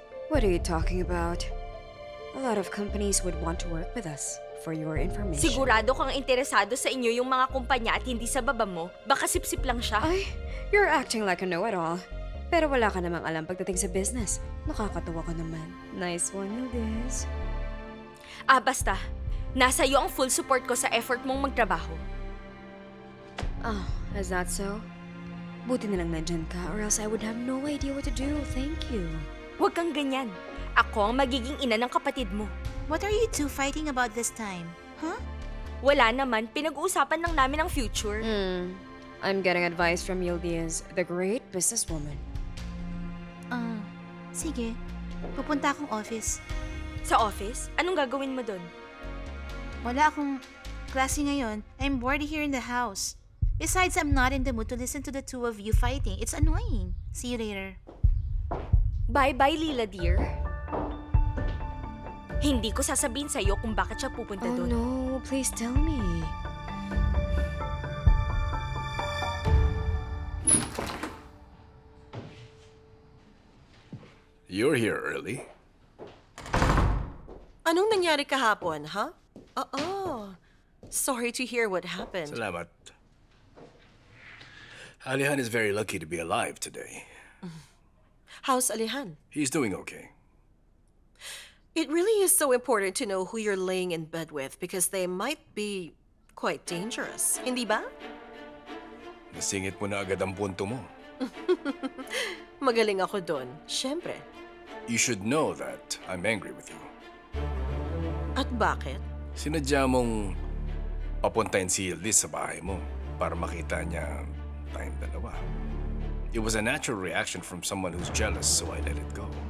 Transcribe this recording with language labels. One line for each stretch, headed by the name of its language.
English: What are you talking about? A lot of companies would want to work with us, for your information.
Filipino: Sigurado kang interesado sa inyo yung mga kumpanya at hindi sa baba mo. Baka sip-sip lang siya.
English: Ay, you're acting like a know-it-all.
Filipino: Pero wala ka namang alam pagdating sa business. Nakakatawa ka naman.
English: Nice one, Yildiz.
Filipino: Basta. Nasa iyo ang
English: full support
Filipino: ko sa effort mong magtrabaho.
English: Oh, is that so?
Filipino: Buti na lang nandyan ka
English: or else I would have no idea what to do. Thank you.
Filipino: Huwag kang ganyan. Ako ang magiging ina ng kapatid mo.
English: What are you two fighting about this time? Huh?
Filipino: Wala naman, pinag-uusapan lang namin ang future.
English: I'm getting advice from Yildiz, the great businesswoman.
Filipino: Sige. Pupunta akong office. Sa office? Anong gagawin mo doon? Wala akong klase ngayon.
English: I'm bored here in the house. Besides, I'm not in the mood to listen to the two of you fighting. It's annoying. See you later. Bye-bye, Lila dear.
Filipino: Hindi ko sasabihin sa'yo kung bakit siya pupunta Oh doon.
English: no, please tell me. You're here early.
Filipino: Anong nangyari kahapon, ha?
English: Sorry to hear what happened.
Filipino: Salamat.
English: Alihan is very lucky to be alive today. How's Alihan? He's doing okay. It really is so important to know who you're laying in bed with because they might be quite dangerous.
Filipino: Hindi ba? Nasingit mo na agad ang punto mo. Magaling ako doon. Siyempre.
English: You should know that I'm angry with you.
Filipino: At bakit? Sinadya mong papuntahin si Yildiz sa bahay mo para makita niya tayong dalawa.
English: It was a natural reaction from someone who's jealous, so I let it go.